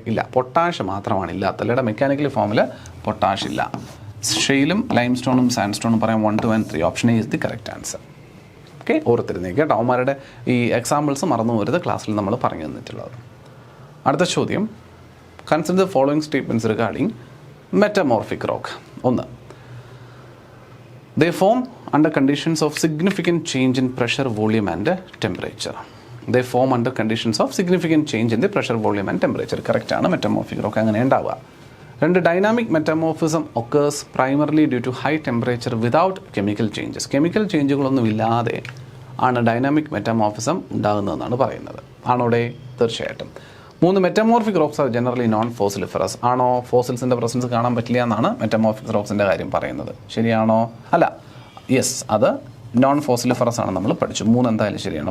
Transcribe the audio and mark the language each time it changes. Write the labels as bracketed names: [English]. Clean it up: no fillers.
[Malayalam] ഇല്ല, പൊട്ടാഷ് മാത്രമാണ് ഇല്ലാത്തത്. ഇവിടെ മെക്കാനിക്കലി ഫോമിൽ പൊട്ടാഷ് ഇല്ല. ഷെയിലും ലൈംസ്റ്റോണും സാൻഡ്സ്റ്റോണും പറയാം [English] 1, 2 and 3. Option A is the correct answer. [Malayalam] Okay, ഓർത്തിരുന്നേക്ക് കേട്ടോ, അവന്മാരുടെ ഈ എക്സാമ്പിൾസ് മറന്നു പോരുത്, ക്ലാസ്സിൽ നമ്മൾ പറഞ്ഞു തന്നിട്ടുള്ളത്. അടുത്ത ചോദ്യം. [English] Consider the following statements regarding metamorphic rock. 1, they form under conditions of significant change in pressure, volume and temperature. They form under conditions of significant change in the pressure, volume and temperature. [Malayalam] Correct ആണ്, metamorphic rock അങ്ങനെ ഉണ്ടാവുക. [English] 2, dynamic metamorphism occurs primarily due to high temperature without chemical changes. [Malayalam] Chemical ചേഞ്ചുകളൊന്നും ഇല്ലാതെ ആണ് dynamic metamorphism ഉണ്ടാകുന്നതെന്നാണ് പറയുന്നത്. ആണോടെ? തീർച്ചയായിട്ടും. 3, [English] Metamorphic rocks are generally non fossiliferous. [Malayalam] ആണോ? ഫോസിൽസിൻ്റെ presence കാണാൻ പറ്റില്ല എന്നാണ് മെറ്റമോർഫിക് റോക്സിൻ്റെ കാര്യം പറയുന്നത്. ശരിയാണോ? അല്ല, യെസ്, അത് നോൺ ഫോസിലിഫറസ് ആണ്, നമ്മൾ പഠിച്ചു. 3 എന്തായാലും ശരിയാണ്.